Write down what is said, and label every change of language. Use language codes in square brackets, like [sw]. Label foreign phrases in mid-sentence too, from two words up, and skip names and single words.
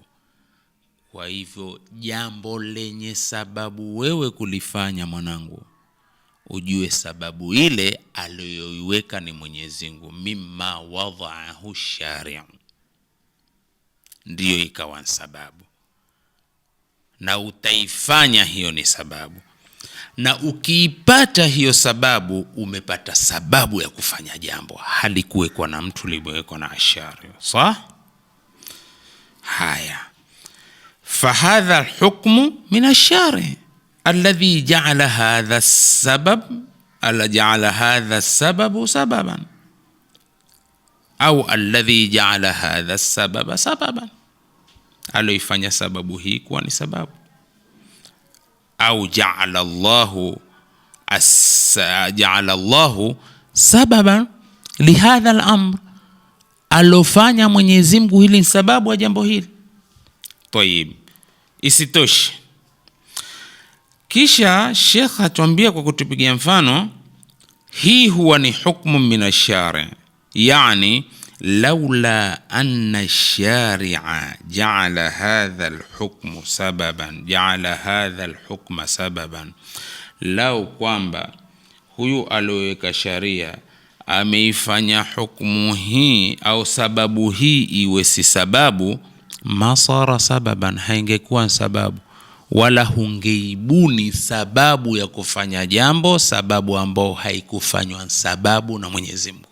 [sw] Kwa hivyo jambo lenye sababu wewe kulifanya, mwanangu, ujue sababu ile aliyoiweka ni Mwenyezi Mungu, [ar] مما وضعه الشارع, [sw] ndiyo ikawa sababu, na utaifanya hiyo ni sababu. Na ukiipata hiyo sababu, umepata sababu ya kufanya jambo, halikuwekwa na mtu, limewekwa na ashari. Sawa? Haya, [ar] فهذا الحكم من الشارع الذي جعل هذا السبب، جعل هذا السبب سببا، أو الذي جعل هذا السبب سببا, [sw] aloifanya sababu hii kuwa ni sababu. [ar] أو جعل الله سببا لهذا الأمر, [sw] alofanya Mwenyezi Mungu hili sababu ya jambo hili. Tayib, isitoshe, kisha Sheikh atuambia kwa kutupigia mfano, hii huwa ni [ar] حكم من الشرع', يعني لولا أن الشارع جعل هذا الحكم سببا، جعل هذا الحكم سببا, [sw] lau kwamba huyu aloweka sharia ameifanya hukumu hii au sababu hii iwe si sababu, [ar] ما صار سببا, [sw] haingekuwa sababu, wala hungeibuni sababu ya kufanya jambo, sababu ambao haikufanywa sababu na Mwenyezi Mungu.